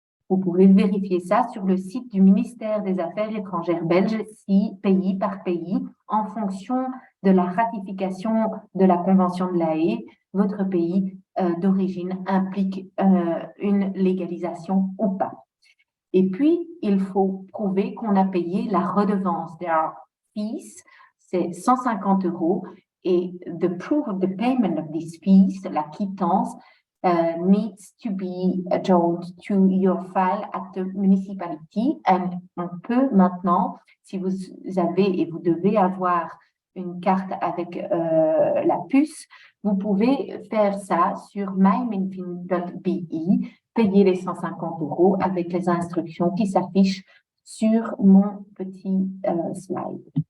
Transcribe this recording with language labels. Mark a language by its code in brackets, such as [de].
[fr] Vous pouvez vérifier ça sur le site du ministère des Affaires étrangères belge, si pays par pays, en fonction de la ratification de la Convention de La Haye, votre pays d'origine implique une légalisation ou pas. Et puis, il faut prouver qu'on a payé la redevance. [en] There are fees, [fr] c'est 150 €, et [en] the proof of the payment of these fees, [fr] la quittance, [en] needs to be joined to your file at the municipality. [fr] And on peut maintenant, si vous avez et vous devez avoir une carte avec la puce, vous pouvez faire ça sur myminfin.be, payer les 150 € avec les instructions qui s'affichent sur mon petit slide.